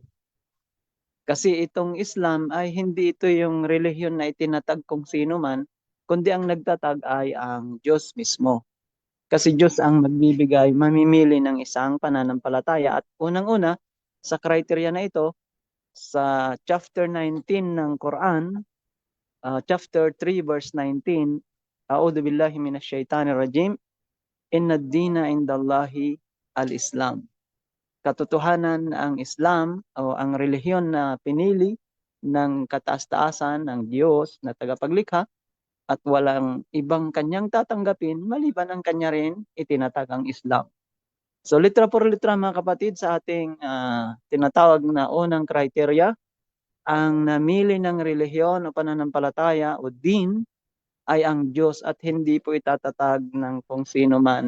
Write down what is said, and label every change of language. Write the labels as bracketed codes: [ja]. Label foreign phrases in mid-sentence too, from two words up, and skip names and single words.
[tl] Kasi itong Islam ay hindi ito yung relihiyon na itinatag kung sino man, kundi ang nagtatag ay ang Diyos mismo. Kasi Diyos ang magbibigay, mamimili ng isang pananampalataya. At unang-una, sa criteria na ito, sa chapter 19 ng Quran, chapter 3 verse 19, [ar] أعوذ بالله من الشيطان الرجيم، إن الدين عند الله الإسلام. [tl] Katotohanan ang Islam o ang relihiyon na pinili ng kataas-taasan ng Diyos na tagapaglikha at walang ibang kanyang tatanggapin maliban ang kanya rin itinatag ang Islam. So [es] litra por litra [tl] mga kapatid sa ating tinatawag na unang criteria, ang namili ng relihiyon o pananampalataya o din ay ang Diyos at hindi po itatatag ng kung sino man.